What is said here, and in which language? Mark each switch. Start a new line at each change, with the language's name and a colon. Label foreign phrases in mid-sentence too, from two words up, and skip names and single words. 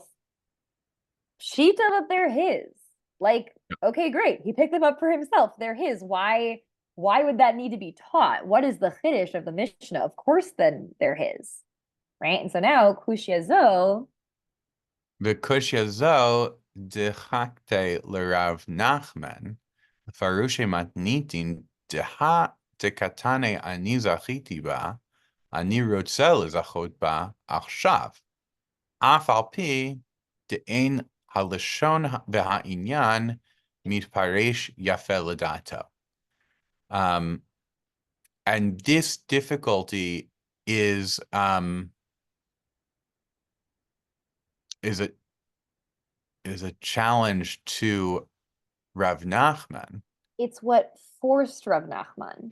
English: Shita that they're his. Like, okay, great. He picked them up for himself. They're his. Why would that need to be taught? What is the chiddush of the Mishnah? Of course, then they're his. Right? And so now,
Hebrew: קושיא זו. The קושיא זו דדחקתיה לרב נחמן, פירושא מתניתין דהא דקתני אני זכיתי בה, אני רוצה לזכות בה עכשיו. אף על פי דאין הלשון והעניין מתפרש יפה לדעתו.
English: And this difficulty is a challenge to Rav Nachman. It's what forced Rav Nachman.